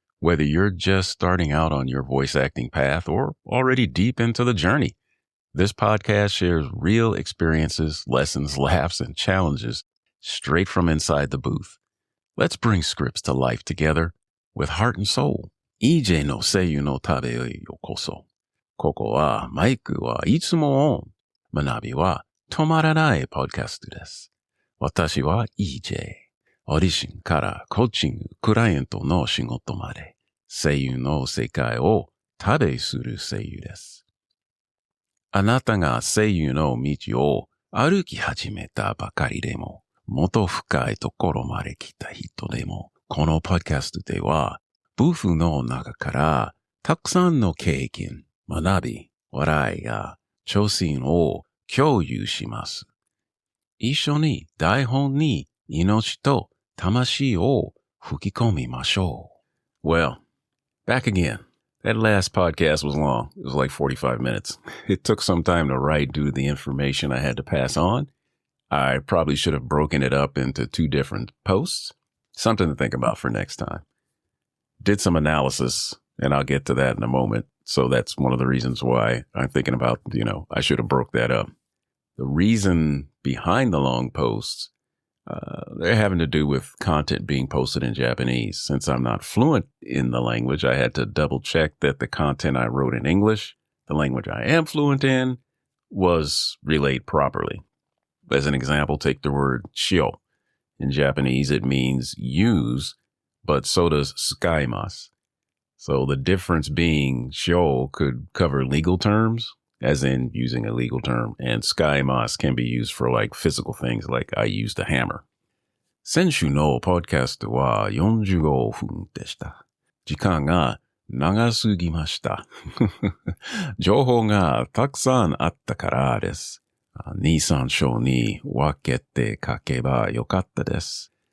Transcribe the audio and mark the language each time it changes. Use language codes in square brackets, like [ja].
[en] Whether you're just starting out on your voice acting path or already deep into the journey, this podcast shares real experiences, lessons, laughs, and challenges straight from inside the booth. Let's bring scripts to life together with heart and soul. [ja] EJ のSeiyūの旅へようこそ。ここはマイクはいつもオン。学びは止まらないポッドキャストです。私は EJ。オーディションからコーチング、クライアントの仕事まで、声優の世界を旅する声優です。あなたが声優の道を歩き始めたばかりでも、もっと深いところまで来た人でも、このポッドキャストでは、Būsuの中からたくさんの経験、学び、笑いや挑戦を共有します。一緒に台本に命と魂を吹き込みましょう。 [en] Well, back again. That last podcast was long. It was like 45 minutes. It took some time to write due to the information I had to pass on. I probably should have broken it up into 2 different posts. Something to think about for next time. Did some analysis, and I'll get to that in a moment. So that's one of the reasons why I'm thinking about, I should have broke that up. The reason behind the long posts, they're having to do with content being posted in Japanese. Since I'm not fluent in the language, I had to double check that the content I wrote in English, the language I am fluent in, was relayed properly. As an example, take the word shio. In Japanese, it means use, but so does tsukaimasu. So the difference being shio could cover legal terms, as in using a legal term, and tsukaimasu can be used for like physical things, like I used a hammer. [ja] 先週のポッドキャストは45分でした。時間が長すぎました。情報がたくさんあったからです。 2、3章に分けて書けばよかったです。